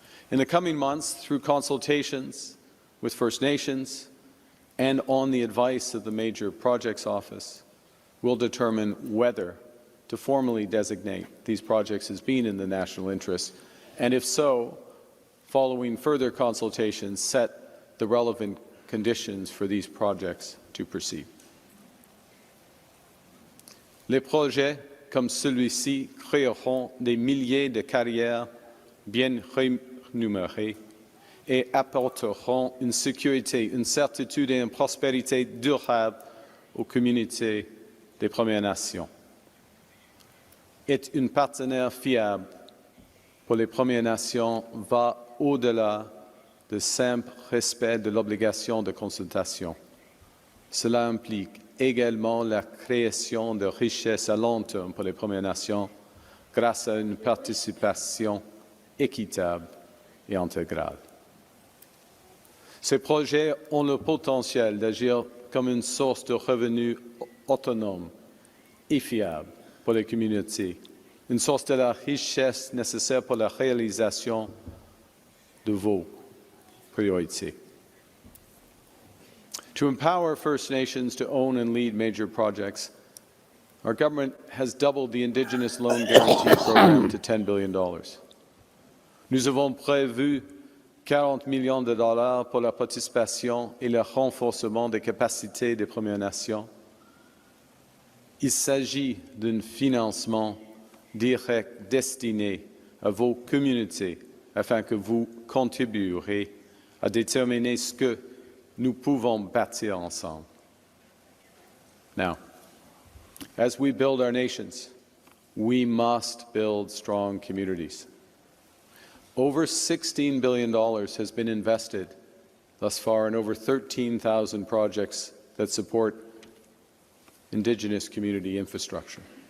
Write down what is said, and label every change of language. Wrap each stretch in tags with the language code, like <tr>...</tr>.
<en>In the coming months, through consultations with First Nations and on the advice of the Major Projects Office, we'll determine whether to formally designate these projects as being in the national interest, and if so, following further consultations, set the relevant conditions for these projects to proceed.</en> <fr>Les projets comme celui-ci créeront des milliers de carrières bien rémunérées et apporteront une sécurité, une certitude et une prospérité durable aux communautés des Premières Nations. Être un partenaire fiable pour les Premières Nations va au-delà du simple respect de l'obligation de consultation. Cela implique également la création de richesses à long terme pour les Premières Nations grâce à une participation équitable et intégrale. Ces projets ont le potentiel d'agir comme une source de revenus autonome et fiable pour les communautés, une source de la richesse nécessaire pour la réalisation de vos priorités.</fr> <en>To empower First Nations to own and lead major projects, our government has doubled the Indigenous Loan Guarantee Program to $10 billion.</en> <fr>Nous avons prévu 40 millions de dollars pour la participation et le renforcement des capacités des Premières Nations. Il s'agit d'un financement direct destiné à vos communautés afin que vous contribuerez à déterminer ce que nous pouvons bâtir ensemble.</fr> <en>Now, as we build our nations, we must build strong communities. Over $16 billion has been invested thus far in over 13,000 projects that support Indigenous community infrastructure.</en>